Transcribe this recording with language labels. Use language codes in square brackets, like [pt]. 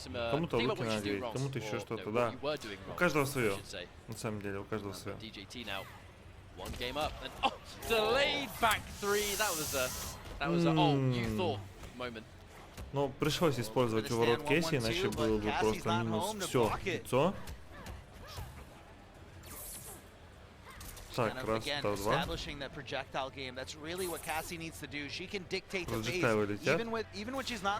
[ru] Кому-то луки надеть, кому-то еще что-то, да. У каждого свое. На самом деле, у каждого свое. [en] One game up and delayed back three. That was a oh, you thought moment. [ru] Ну, пришлось использовать уворот Кейси, иначе было бы просто минус все лицо. Так, раз, два. Проджектайлы летят.